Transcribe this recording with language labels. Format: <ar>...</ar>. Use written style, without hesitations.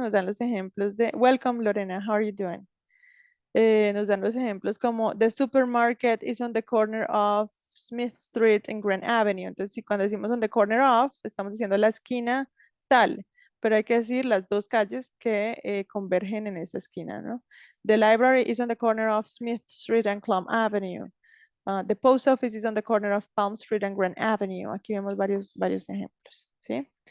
<es>Nos dan los ejemplos de</es> <en>Welcome, Lorena, how are you doing?</en> <es>Nos dan los ejemplos como</es> <en>The supermarket is on the corner of Smith Street and Grand Avenue.</en> <es>Entonces, si cuando decimos</es> <en>on the corner of,</en> <es>estamos diciendo la esquina tal, pero hay que decir las dos calles que convergen en esa esquina, ¿no?</es> <en>The library is on the corner of Smith Street and Plum Avenue. The post office is on the corner of Palm Street and Grand Avenue.</en> <es>Aquí vemos varios ejemplos, ¿sí?</es>